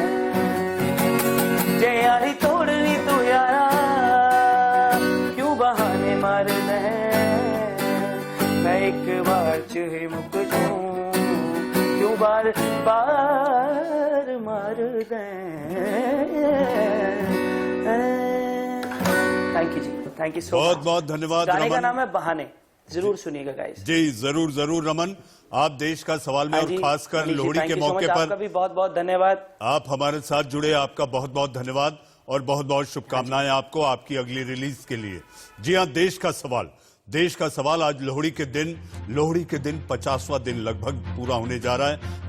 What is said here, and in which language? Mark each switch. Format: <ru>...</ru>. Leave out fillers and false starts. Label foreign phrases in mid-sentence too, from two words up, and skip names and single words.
<pa>ਜੇ ਯਾਰੀ ਤੋੜਨੀ ਤੂੰ ਯਾਰਾ ਕਿਉਂ ਬਹਾਨੇ ਮਾਰ ਦੇ। ਮੈਂ ਇੱਕ ਵਾਰ ਚ ਹੀ ਮੁੱਕ ਜੂੰ ਕਿਉਂ ਵਾਰ ਵਾਰ ਮਾਰ ਦੇ।</pa> <en>thank you जी, thank you so much।</en> <hi>बहुत बहुत धन्यवाद गाने का रमन। नाम है बहाने, जरूर सुनिएगा गाइस। जी जरूर जरूर रमन, आप देश का सवाल में और खासकर लोहड़ी के मौके आपका पर भी बहुत बहुत धन्यवाद। आप हमारे साथ जुड़े, आपका बहुत बहुत धन्यवाद और बहुत बहुत शुभकामनाएं आपको आपकी अगली रिलीज के लिए। जी हाँ, देश का सवाल आज लोहड़ी के दिन 50वां दिन लगभग पूरा होने जा रहा है।</hi>